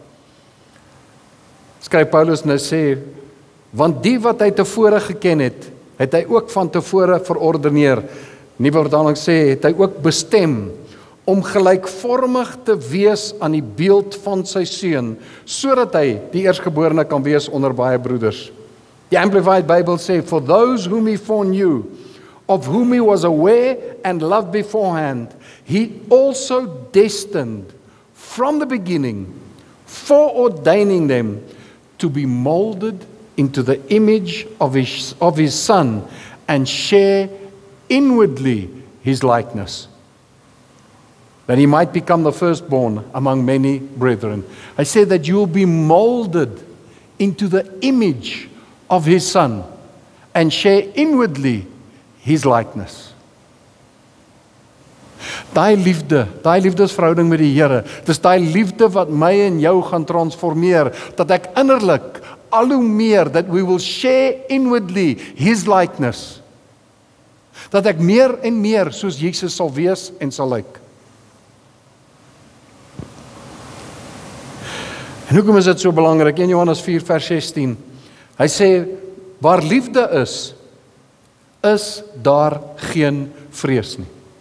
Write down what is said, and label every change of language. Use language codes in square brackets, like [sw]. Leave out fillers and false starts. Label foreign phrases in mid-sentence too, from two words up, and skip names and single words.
[af] Skryf Paulus nou sê, want die wat hy tevore geken het, het hy ook van tevore verordeneer. Nuwe vertaling sê, het hy ook bestem, om gelykvormig te wees aan die beeld van sy seun, sodat hy die eerstgeborene kan wees onder baie broeders. Die Amplified Bible sê, [en] for those whom he foreknew, of whom he was aware and loved beforehand, he also destined from the beginning, foreordaining them to be molded into the image of his Son and share inwardly his likeness, that he might become the firstborn among many brethren. I said that you will be molded into the image of his Son and share inwardly his likeness. [af] Daai liefdesverhouding met die Here, dis daai liefde wat my en jou gaan transformeer, dat ek innerlik al hoe meer, [en] that we will share inwardly His likeness, [af] dat ek meer en meer soos Jesus sal wees en sal lyk. En hoekom is dit so belangrik? 1 Johannes 4 vers 16, hy sê, waar liefde is daar geen vrees nie.